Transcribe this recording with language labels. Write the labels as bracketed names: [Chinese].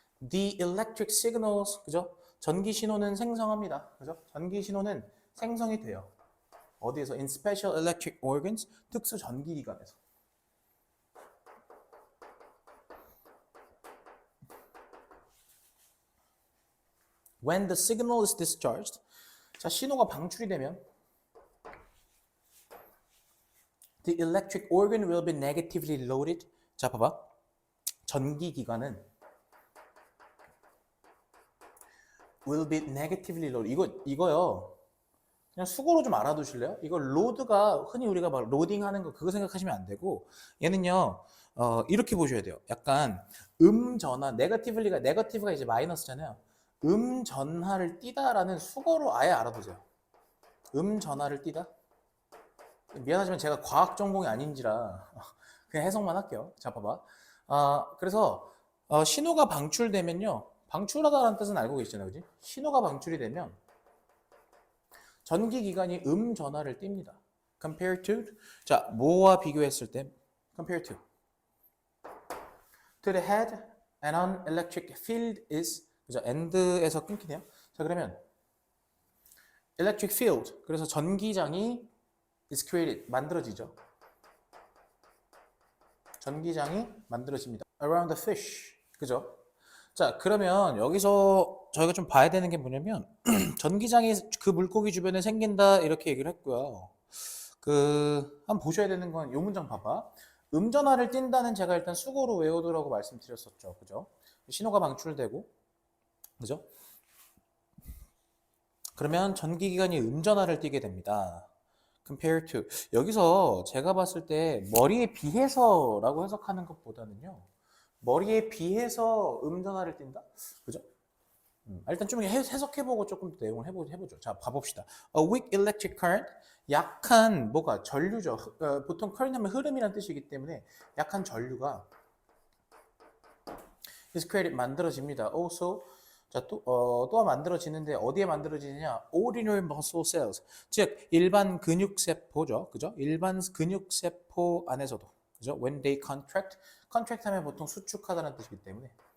[English] The electric signals, 그죠? [Korean] 전기 신호는 생성합니다. 그죠? 전기 신호는 생성이 돼요. 어디에서? [English] In special electric organs, [Korean] 특수 전기기관에서. [English] When the signal is discharged, [Korean] 자, 신호가 방출이 되면 [English] the electric organ will be negatively loaded. [Korean] 자, 봐봐. [English] 전기기관은 will be negatively loaded. [Korean] 이거요. 그냥 수고로 좀 알아두실래요? 이거 로드가 흔히 우리가 막 로딩하는 거 그거 생각하시면 안 되고 얘는요. 이렇게 보셔야 돼요. 약간 전화, 네거티브가 이제 마이너스잖아요. 전하를 띄다라는 수고로 아예 알아두세요. 전하를 띄다. 미안하지만 제가 과학 전공이 아닌지라 그냥 해석만 할게요. 자, 봐봐. 그래서 신호가 방출되면요. 방출하다라는 뜻은 알고 계시잖아요. 그지? 신호가 방출이 되면 전기기관이 전하를 띱니다. [English] Compare to, [Korean] 자, 뭐와 비교했을 때 [English] compare to the head and an electric field is, 그죠? [Korean] and에서 끊기네요. 자, 그러면 electric field, 그래서 전기장이 [English] is created, [Korean] 만들어지죠. 전기장이 만들어집니다. [English] around the fish, 그죠? [Korean] 자, 그러면 여기서 저희가 좀 봐야 되는 게 뭐냐면 전기장이 그 물고기 주변에 생긴다 이렇게 얘기를 했고요. 한번 보셔야 되는 건 이 문장 봐봐. 전하를 띈다는 제가 일단 수고로 외우더라고 말씀드렸었죠. 그죠? 신호가 방출되고, 그죠? 그러면 전기기관이 전하를 띄게 됩니다. [English] compare to. [Korean] 여기서 제가 봤을 때 머리에 비해서라고 해석하는 것보다는요. 머리에 비해서 전하를 띈다? 그죠? 일단 좀 해석해보고 조금 더 내용을 해보죠. 자, 봐봅시다. [English] A weak electric current, [Korean] 약한 뭐가 전류죠. 보통 current 하면 흐름이라는 뜻이기 때문에 약한 전류가 [English] is created [Korean] 만들어집니다. Also, 자, 또한 만들어지는데 어디에 만들어지느냐? [English] Ordinary muscle cells, [Korean] 즉 일반 근육세포죠, 그죠? 일반 근육세포 안에서도, 그죠? [English] When they contract, [Korean] contract 하면 보통 수축하다는 뜻이기 때문에.